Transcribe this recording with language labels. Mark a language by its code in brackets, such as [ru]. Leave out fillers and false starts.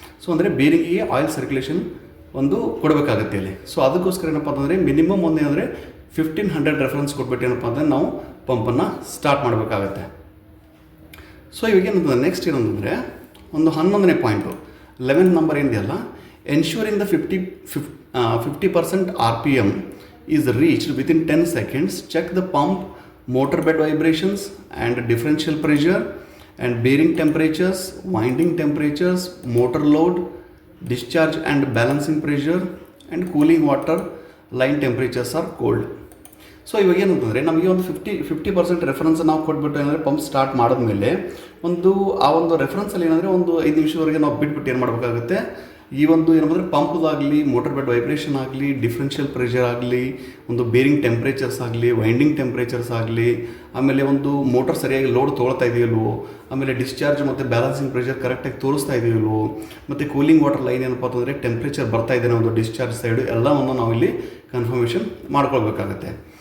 [kn] So ಅಂದರೆ ಬೇರಿಂಗಿಗೆ oil circulation ಒಂದು ಕೊಡಬೇಕಾಗುತ್ತೆ ಇಲ್ಲಿ. ಸೊ ಅದಕ್ಕೋಸ್ಕರ ಏನಪ್ಪ ಅಂತಂದರೆ ಮಿನಿಮಮ್ ಒಂದೇನಂದರೆ 1500 ರೆಫರೆನ್ಸ್ ಕೊಟ್ಬಿಟ್ಟು ಏನಪ್ಪ ಅಂದರೆ ನಾವು ಪಂಪನ್ನು ಸ್ಟಾರ್ಟ್ ಮಾಡಬೇಕಾಗತ್ತೆ. ಸೊ ಇವಾಗ ಏನಂತಂದರೆ ನೆಕ್ಸ್ಟ್ ಏನಂತಂದರೆ ಒಂದು 11ನೇ ಪಾಯಿಂಟು 11th ನಂಬರ್ ಏನಿದೆಯಲ್ಲ, ensuring the [en] 50% RPM is reached within 10 seconds, check the pump, motor bed vibrations and differential pressure and bearing temperatures, winding temperatures, motor load, discharge and balancing pressure and cooling water line temperatures are cold. [kn] So ಇವಾಗ ಏನಂತಂದರೆ ನಮಗೆ ಒಂದು 50% reference ನಾವು ಕೊಟ್ಬಿಟ್ಟು ಏನಂದರೆ pump start ಮಾಡಿದ್ಮೇಲೆ ಆ ಒಂದು ರೆಫರೆನ್ಸಲ್ಲಿ ಏನಂದರೆ ಒಂದು 5 ನಿಮಿಷದವರೆಗೆ ನಾವು ಬಿಟ್ಬಿಟ್ಟು ಏನು ಮಾಡಬೇಕಾಗುತ್ತೆ, ಈ ಒಂದು ಏನಂದರೆ ಪಂಪ್ದಾಗಲಿ, ಮೋಟರ್ ಬೆಡ್ ವೈಬ್ರೇಷನ್ ಆಗಲಿ, ಡಿಫ್ರೆನ್ಷಿಯಲ್ ಪ್ರೆಷರ್ ಆಗಲಿ, ಒಂದು ಬೇರಿಂಗ್ ಟೆಂಪ್ರೇಚರ್ಸ್ ಆಗಲಿ, ವೈಂಡಿಂಗ್ ಟೆಂಪ್ರೇಚರ್ಸ್ ಆಗಲಿ, ಆಮೇಲೆ ಒಂದು ಮೋಟರ್ ಸರಿಯಾಗಿ ಲೋಡ್ ತೊಗೊಳ್ತಾ ಇದೆಯಲ್ವೋ, ಆಮೇಲೆ ಡಿಸ್ಚಾರ್ಜ್ ಮತ್ತು ಬ್ಯಾಲೆನ್ಸಿಂಗ್ ಪ್ರೆಷರ್ ಕರೆಕ್ಟಾಗಿ ತೋರಿಸ್ತಾ ಇದೆಯಲ್ವೋ, ಮತ್ತು ಕೂಲಿಂಗ್ ವಾಟರ್ ಲೈನ್ ಏನಪ್ಪ ಅಂತಂದರೆ ಟೆಂಪ್ರೇಚರ್ ಬರ್ತಾ ಇದೆ ಒಂದು ಡಿಸ್ಚಾರ್ಜ್ ಸೈಡು, ಎಲ್ಲವನ್ನು ನಾವಿಲ್ಲಿ ಕನ್ಫರ್ಮೇಷನ್ ಮಾಡ್ಕೊಳ್ಬೇಕಾಗತ್ತೆ.